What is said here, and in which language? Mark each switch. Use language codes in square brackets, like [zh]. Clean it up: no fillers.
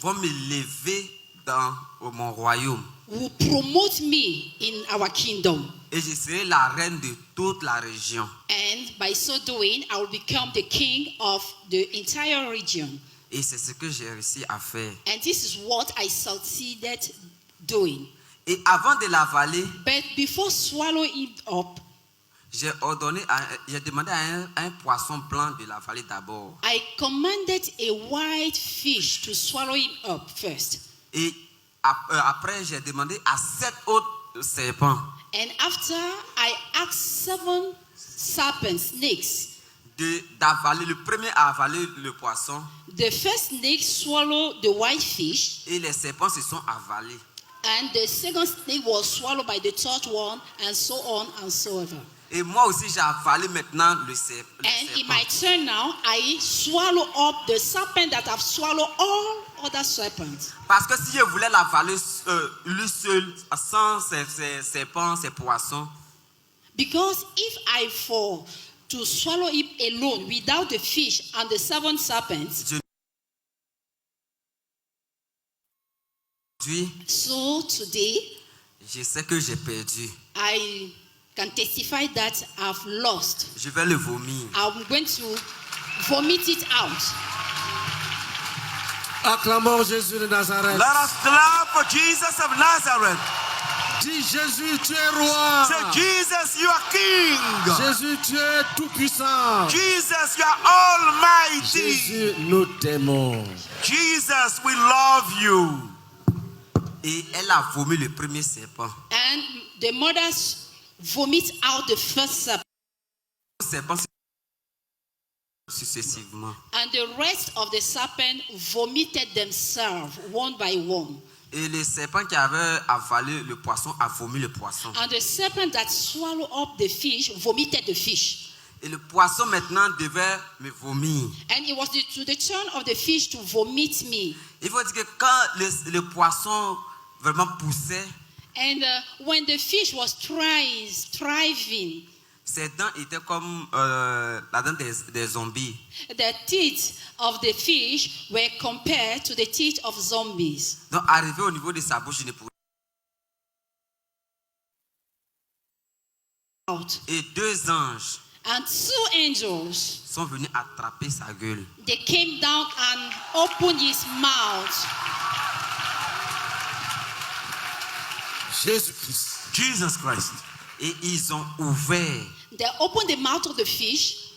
[fr] vont me lever dans mon royaume. [en] will promote me in our kingdom. [fr] Et je serai la reine de toute la région. [en] And by so doing, I will become the king of the entire region. [fr] Et c'est ce que j'ai réussi à faire. [en] And this is what I succeeded doing. [fr] Et avant de l'avaler, [en] But before swallowing it up, [fr] J'ai demandé à un poisson blanc de la vallée d'abord. [en] I commanded a white fish to swallow him up first. [fr] Et après, j'ai demandé à 7 autres serpents [en] And after, I asked 7 snakes. [fr] d'avaler. Le premier a avalé le poisson [en] The first snake swallowed the white fish, [fr] et les serpents se sont avalés. [en] and the second snake was swallowed by the third one, and so on and so on. [fr] Et moi aussi, j'ai avalé maintenant le [en] And in [fr] serpent. [en] my turn now, I swallow up the serpent that have swallowed all other serpents. [fr] Parce que si je voulais l'avaler lui seul, sans ses serpents, ses poissons, [en] Because if I fall to swallow him alone without the fish and the 7 serpents, so today [fr] je sais que j'ai perdu. [en] I can testify that I've lost. [fr] Je vais le vomir. [en] I'm going to vomit it out. [fr] Acclamons Jésus de Nazareth. [en] Let us clap for Jesus of Nazareth. [fr] Dis Jésus, tu es roi. [en] Say, Jesus, you are King. [fr] Jésus, tu es tout-puissant. [en] Jesus, you are almighty. [fr] Jésus, nous t'aimons. [en] Jesus, we love you. [fr] Et elle a vomi le premier serpent. [en] And the mothers vomit out the first serpent, [fr] Le serpent successivement. [en] and the rest of the serpent vomited themselves one by one. [fr] Et le serpent qui avait avalé le poisson a vomi le poisson. [en] And the serpent that swallowed up the fish vomited the fish. [fr] Et le poisson maintenant devait me vomir. [en] And it was to the turn of the fish to vomit me. [fr] Il faut dire que quand le poisson vraiment poussait, [en] And when the fish was thriving, [fr] ses dents étaient comme la dent des zombies. [en] the teeth of the fish were compared to the teeth of zombies. [fr] Donc arrivé au niveau de sa bouche, il ne pouvait. [en] Out. [fr] Et 2 anges [en] And 2 angels, [fr] sont venus attraper sa gueule. [en] they came down and opened his mouth. [fr] Jésus-Christ. [en] Jesus Christ. [fr] Et ils ont ouvert. [en] They opened the mouth of the fish,